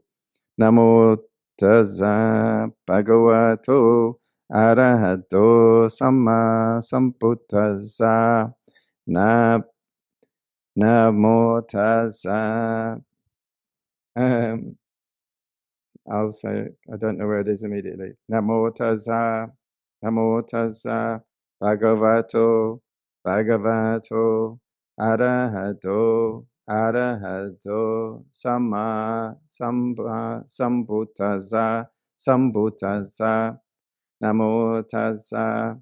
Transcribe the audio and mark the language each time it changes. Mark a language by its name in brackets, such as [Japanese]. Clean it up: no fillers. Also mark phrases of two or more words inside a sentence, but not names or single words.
[Pali] Namo Tassa Bhagavato Arahato Samma Sambuddhassa. Namo Tassa. [English] I'll say it. I don't know where it is immediately. [Pali] Namo Tassa. Namo Tassa. Bhagavato. Arahato. Samma Sambuddhassa. Namo Tassa.